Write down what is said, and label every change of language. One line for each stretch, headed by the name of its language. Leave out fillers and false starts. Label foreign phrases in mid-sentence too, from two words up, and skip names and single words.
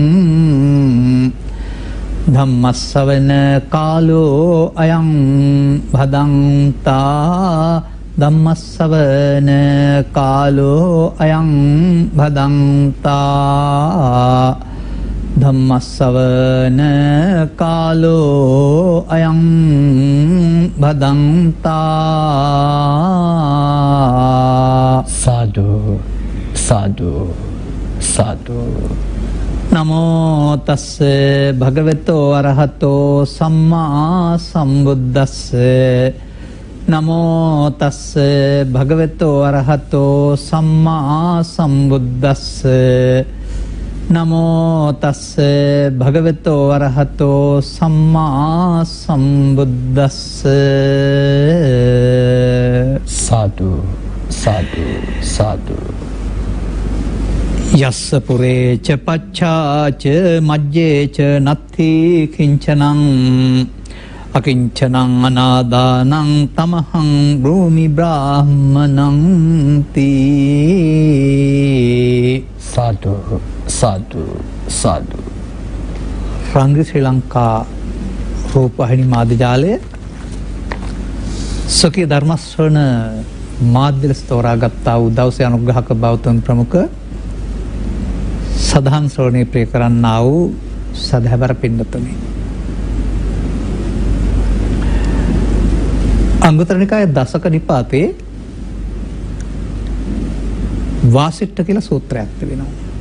Pali: धम्मस्सवन कालो अयं भदन्ता धम्मस्सवन कालो अयं भदन्ता धम्मस्सवन कालो अयं भदन्ता साधु साधु साधु नमो तस्से भगवतो अरहतो सम्मा सम्बुद्धस्से नमो तस्से भगवतो अरहतो सम्मा सम्बुद्धस्से नमो तस्से भगवतो अरहतो सम्मा सम्बुद्धस्से साधु साधु साधु यस्स पुरे च पच्छा च मज्जे च नत्थि किंचनं अकिंचनं अनादानं तमहं ब्रूमि ब्राह्मणं ती साधु साधु साधु
Sinhala: රංග ශ්‍රීලංකා රූපවාහිනී මාධ්‍යජාලය ස්වකීය ධර්මශ්‍රවණ මාධ්‍ය ලෙස තෝරාගත්තා වූ දවසේ අනුග්‍රහක බෞද්ධ ප්‍රමුඛ සදහම් ශ්‍රවණේ ප්‍රේ කරන්නා වූ සදහැවර පින්නතුනි අංගුත්තර නිකායේ දසක නිපාතේ වාසිට්ඨ කියලා සූත්‍රයක් තිබෙනවා.